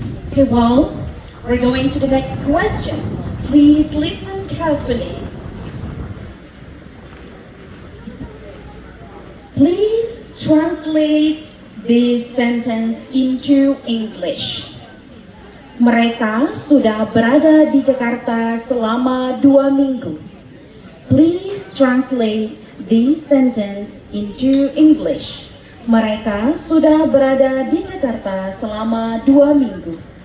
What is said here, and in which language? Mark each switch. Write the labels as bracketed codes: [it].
[en] Okay, well, we're going to the next question. Please listen carefully. Please translate this sentence into English. [id] Mereka sudah berada di Jakarta selama 2 minggu. [en] Please translate this sentence into English. [id] Mereka sudah berada di Jakarta selama 2 minggu.